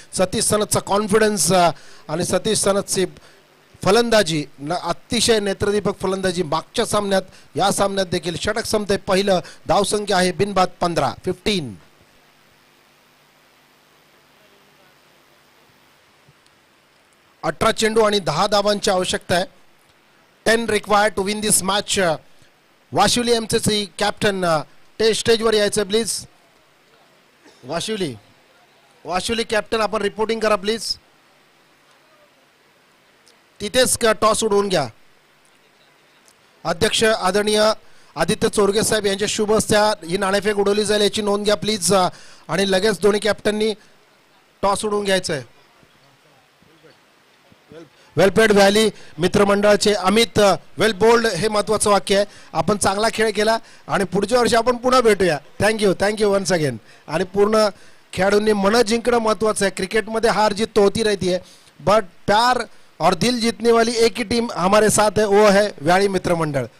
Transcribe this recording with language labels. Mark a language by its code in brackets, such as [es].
[mr] Satish सनतचा confidence आणि सतीश सनतची फलंदाजी, अतिशय नेत्रदीपक फलंदाजी. मागच्या सामन्यात, या सामन्यात देखील षटक संपते पहिलं. धावसंख्या आहे बिनबाद 15. 18 चेंडू आणि 10 धावांची आवश्यकता आहे. [en] 10 required to win this match. [mr] Vashivali MCC captain स्टेजवर यायचं प्लीज. वाशिवली कॅप्टन आपण रिपोर्टिंग करा प्लीज. तिथेच टॉस उडवून घ्या. अध्यक्ष आदरणीय आदित्य चोरगे साहेब यांच्या शुभ हस्ते ही नाणेफेक उडवली जाईल याची नोंद घ्या प्लीज. आणि लगेच दोन्ही कॅप्टननी टॉस उडवून घ्यायचंय. वेलपेड व्हॅली मित्रमंडळाचे अमित, वेल बोल्ड हे महत्वाचं वाक्य आहे. आपण चांगला खेळ केला आणि पुढच्या वर्षी आपण पुन्हा भेटूया. [en] Thank you once again. [mr] आणि पूर्ण खेळाडूंनी मन जिंकणं महत्वाचं है। [hi] क्रिकेट में हार जीत तो होती रहती है, बट प्यार और दिल जीतने वाली एक ही टीम हमारे साथ है, वो है व्याड़ी मित्र मंडल।